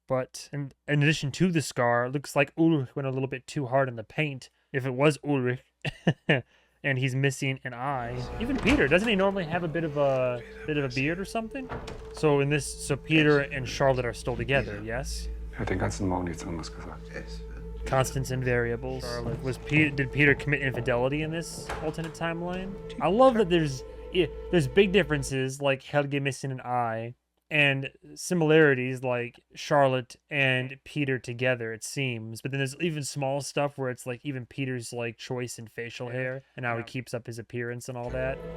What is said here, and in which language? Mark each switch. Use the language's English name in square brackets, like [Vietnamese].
[English] But in addition to the scar, it looks like Ulrich went a little bit too hard on the paint. If it was Ulrich. And he's missing an eye. Even Peter, doesn't he normally have a bit of a beard or something? So in this, Peter and Charlotte are still together, yes? [German] Hat den ganzen Morgen nichts anderes gesagt. [English] Constants and variables. Did Peter commit infidelity in this alternate timeline? I love that there's big differences, like Helge missing an eye, and similarities like Charlotte and Peter together, it seems. But then there's even small stuff where it's like even Peter's like choice in facial hair and how he keeps up his appearance and all that.